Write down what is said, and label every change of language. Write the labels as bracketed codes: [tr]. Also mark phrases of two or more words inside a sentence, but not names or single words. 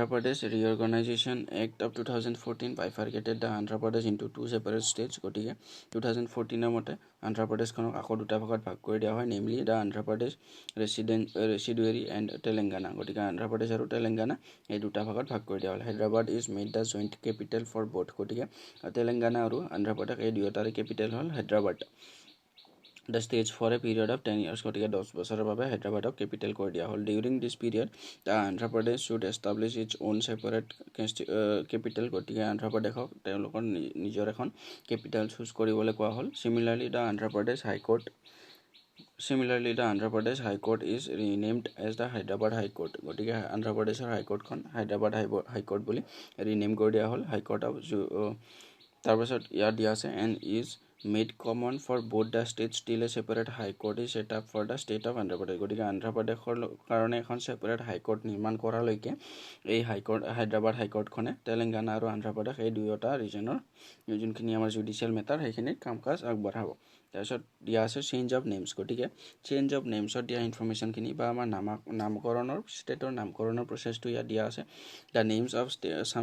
[as] প্ৰদেশ [en] Reorganisation Act of 2014 bifurcated the Andhra Pradesh into two separate states [as] গতিকে 2014 মতে আন্ধ্ৰ প্ৰদেশখনক আকৌ দুটা ভাগত ভাগ কৰি দিয়া হয় নেমলি [en] the Andhra Pradesh residuary and Telangana [as] গতিকে আন্ধ্ৰ প্ৰদেশ আৰু তেলেংগানা এই দুটা ভাগত ভাগ কৰি দিয়া হ'ল [en] Hyderabad is made the joint capital for both [as] গতিকে তেলেংগানা আৰু আন্ধ্ৰ প্ৰদেশ এই দুয়োটাৰে কেপিটেল হ'ল হায়দৰাবাদ [en] the states for a period of 10 years [as] গতিকে 10 বছৰৰ বাবে হায়দৰাবাদক কেপিটেল কৰি দিয়া হ'ল [en] during this period the Andhra Pradesh should establish its own separate capital [as] গতিকে আন্ধ্ৰ প্ৰদেশক তেওঁলোকৰ নিজৰ এখন কেপিটেল চুজ কৰিবলৈ কোৱা হ'ল [en] Similarly the Andhra Pradesh High Court is renamed as the Hyderabad High Court [as] গতিকে আন্ধ্ৰ প্ৰদেশৰ হাইকোৰ্টখন হায়দৰাবাদ হাইকোৰ্ট বুলি ৰিনেম কৰি দিয়া হ'ল হাইকোৰ্ট অফ তাৰপিছত ইয়াত দিয়া আছে [en] এণ্ড ইজ made common for both the states till a separate high court is set up for the state of Andhra Pradesh [as] গতিকে আন্ধ্ৰ প্ৰদেশৰ কাৰণে এখন সেপাৰেট হাইকোৰ্ট নিৰ্মাণ কৰালৈকে [en] এই হায়দৰাবাদ হাইকোৰ্টখনে তেলেংগানা আৰু আন্ধ্ৰ প্ৰদেশ এই দুয়োটা ৰিজনৰ যোনখিনি আমাৰ জুডিচিয়েল মেটাৰ সেইখিনি কাম কাজ আগবঢ়াব তাৰপিছত দিয়া আছে change of names গতিকে change of namesত দিয়া ইনফৰমেশ্যনখিনি বা আমাৰ নামকৰণৰ ষ্টেটৰ নামকৰণৰ প্ৰচেছটো ইয়াত দিয়া আছে the names of some